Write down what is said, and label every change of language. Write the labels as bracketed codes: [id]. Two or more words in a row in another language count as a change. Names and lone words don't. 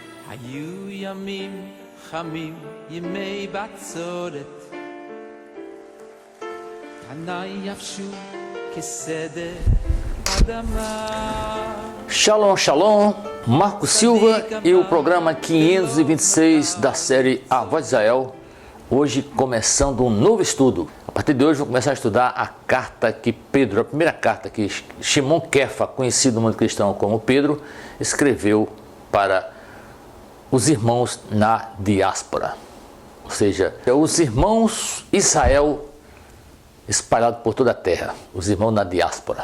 [he] היו ימים חמים, ימי בצורת, פניי יבשו כסדר אדמה. שלום, שלום, [pt] Marco Silva e o programa 526 da série A Voz de Israel, hoje começando um novo estudo. A partir de hoje vou começar a estudar a carta que Pedro, a primeira carta que Shimon Kefa, conhecido no mundo cristão como Pedro, escreveu para os irmãos na diáspora, ou seja, os irmãos Israel espalhados por toda a terra, os irmãos na diáspora.